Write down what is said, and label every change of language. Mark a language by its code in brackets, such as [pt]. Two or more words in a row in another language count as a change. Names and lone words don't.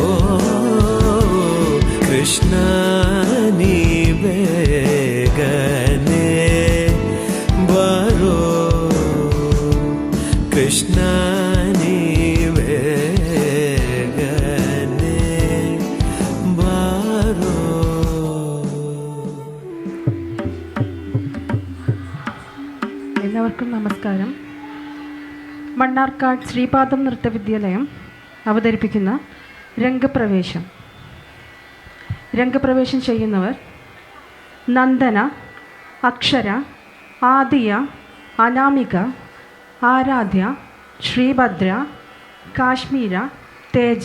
[kn] ಕೃಷ್ಣ ನೀ ಬೇಗನೆ ಬಾರೋ, ಕೃಷ್ಣ ನೀ ಬೇಗನೆ ಬಾರೋ. [ml] എല്ലാവർക്കും നമസ്കാരം. മണ്ണാർക്കാട് ശ്രീപാദം നൃത്തവിദ്യാലയം അവതരിപ്പിക്കുന്ന രംഗപ്രവേശം. രംഗപ്രവേശം ചെയ്യുന്നവർ നന്ദന, അക്ഷര, ആദിയ, അനാമിക, ആരാധ്യ, ശ്രീഭദ്ര, കാശ്മീര, തേജ.